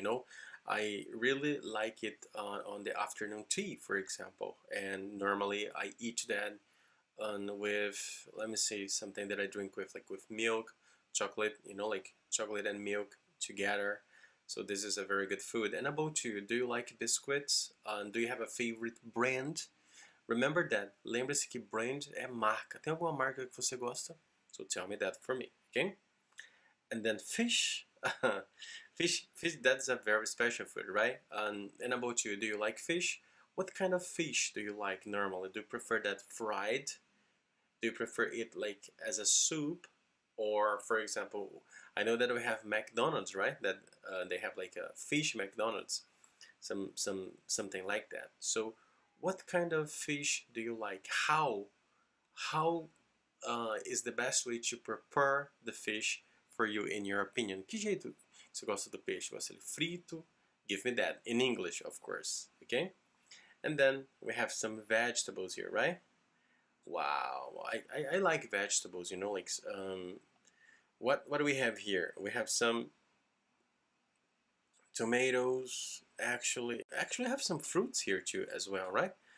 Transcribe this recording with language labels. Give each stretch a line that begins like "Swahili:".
English: You know, I really like it on the afternoon tea, for example, and normally I eat that with, let me see, something that I drink with, like with milk, chocolate. You know, like chocolate and milk together. So this is a very good food. And about you, do you like biscuits? Do you have a favorite brand? Remember that.
Portuguese: Lembre-se que brand é marca. Tem alguma marca que você gosta?
English: So tell me that for me, okay? And then fish. Fish, that's a very special food, right? And about you, do you like fish? What kind of fish do you like normally? Do you prefer that fried? Do you prefer it like as a soup? Or, for example, I know that we have McDonald's, right? That they have like a fish McDonald's, something like that. So, what kind of fish do you like? How is the best way to prepare the fish for you, in your opinion?
Portuguese: Que jeito, Se gosta do peixe, gosta ele frito,
English: give me that. In English, of course, okay? And then we have some vegetables here, right? Wow, I like vegetables, you know, like, what do we have here? We have some tomatoes, actually have some fruits here too as well, right?